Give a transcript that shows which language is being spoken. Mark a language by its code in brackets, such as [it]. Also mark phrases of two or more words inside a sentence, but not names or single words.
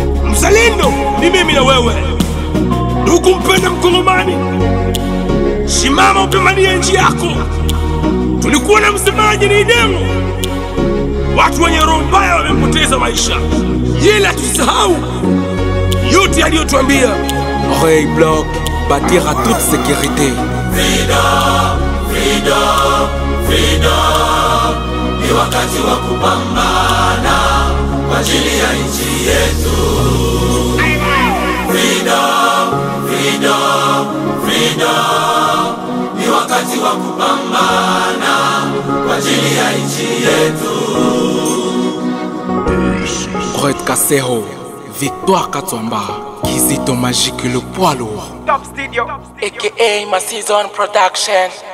[sw] Mzalendo ni mimi na wewe. Ndugu mpenda Mkongomani, simama upambanie nchi yako. Tulikuwa na msemaji ni Demo, Watu wenye roho mbaya wamepoteza maisha, ila tusisahau yote aliyotuambia. [fr] Oreille Block, bâtir à toute sécurité. [en] Freedom, freedom, freedom. [sw] Ni wakati wa kupambana kwa ajili ya nchi yetu. [en] Freedom, freedom, freedom. [sw] Ni wakati wa kupambana kwa ajili ya nchi yetu. [fr] Red Kasero, Victoire Katswamba, Kizito Magique, le poids lourd. [en] Top Studio, A K A Ma Season Production.